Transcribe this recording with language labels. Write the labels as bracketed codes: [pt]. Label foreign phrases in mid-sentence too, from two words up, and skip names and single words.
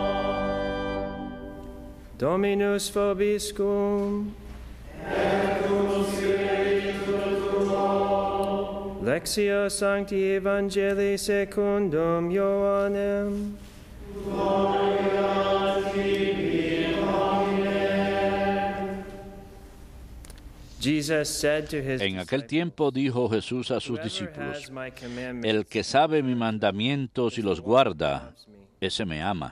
[la] Dominus vobiscum. Et cum Lectio Sancti Evangelii secundum Ioannem. [es] En aquel tiempo dijo Jesús a sus discípulos: El que sabe mis mandamientos y los guarda, ese me ama.